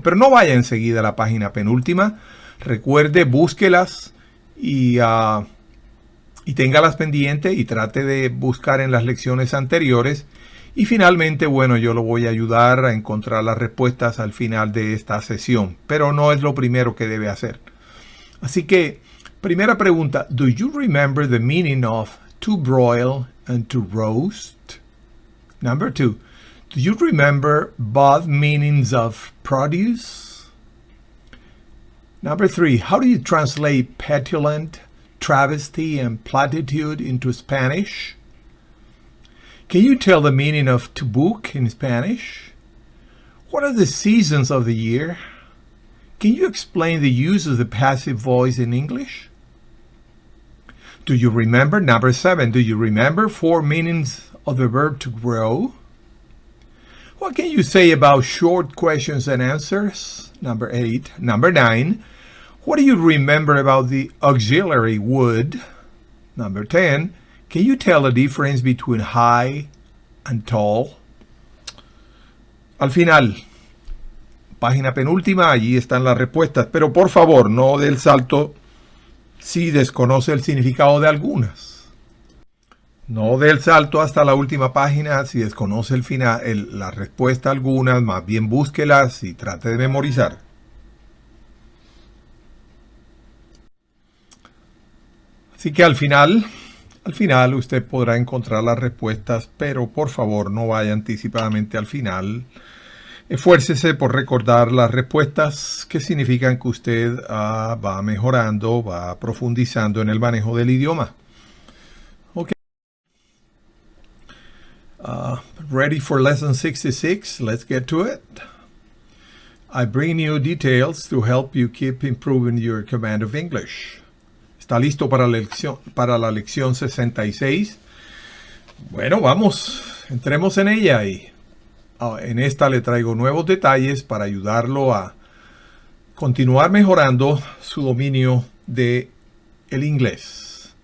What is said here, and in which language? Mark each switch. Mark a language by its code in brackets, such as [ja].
[es] Pero no vaya enseguida a la página penúltima. Recuerde, búsquelas y téngalas pendientes y trate de buscar en las lecciones anteriores. Y finalmente, yo lo voy a ayudar a encontrar las respuestas al final de esta sesión. Pero no es lo primero que debe hacer. Así que, primera pregunta. [en] Do you remember the meaning of to broil and to roast? Number 2. Do you remember both meanings of produce? Number 3. How do you translate petulant, travesty, and platitude into Spanish? Can you tell the meaning of to book in Spanish? What are the seasons of the year? Can you explain the use of the passive voice in English? Do you remember? Number 7. Do you remember 4 meanings of the verb to grow? What can you say about short questions and answers? Number 8. Number 9. What do you remember about the auxiliary would? Number 10. Can you tell the difference between high and tall? [es] Al final, página penúltima, allí están las respuestas, pero por favor, no dé el salto si desconoce el significado de algunas. No dé el salto hasta la última página si desconoce la respuesta a algunas, más bien búsquelas y trate de memorizar. Así que al final usted podrá encontrar las respuestas, pero por favor no vaya anticipadamente al final. Esfuércese por recordar las respuestas, que significan que usted va mejorando, va profundizando en el manejo del idioma. [en] Okay. Ready for lesson 66? Let's get to it. I bring you details to help you keep improving your command of English. [es] ¿Está listo para la lección 66? Bueno, vamos, entremos en ella y en esta le traigo nuevos detalles para ayudarlo a continuar mejorando su dominio de el inglés.